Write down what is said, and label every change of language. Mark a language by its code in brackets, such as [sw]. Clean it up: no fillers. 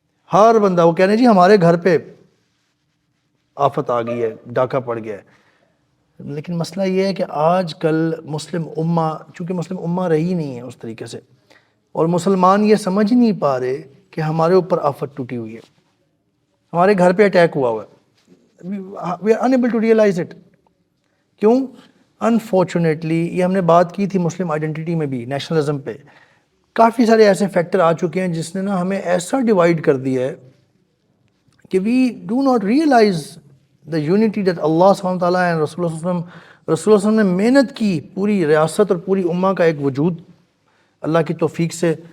[ur] ہر بندہ وہ کہنے جی ہمارے گھر پہ آفت آ گئی ہے, ڈاکہ پڑ گیا ہے. لیکن مسئلہ یہ ہے کہ آج کل مسلم امہ, چونکہ مسلم امہ رہی نہیں ہے اس طریقے سے, اور مسلمان یہ سمجھ نہیں پا رہے کہ ہمارے اوپر آفت ٹوٹی ہوئی ہے, ہمارے گھر پہ اٹیک ہوا ہوا ہے. [en] We are unable to realize it. [ur] کیوں؟ انفارچونیٹلی یہ ہم نے بات کی تھی مسلم آئیڈینٹی میں بھی, نیشنلزم پہ. کافی سارے ایسے فیکٹر آ چکے ہیں جس نے نا ہمیں ایسا ڈیوائیڈ کر دیا ہے کہ [en] we do not realize the unity that [ur] اللہ سبحانہ وتعالیٰ اینڈ رسول اللہ صلی اللہ علیہ وسلم نے محنت کی, پوری ریاست اور پوری امہ کا ایک وجود اللہ کی توفیق سے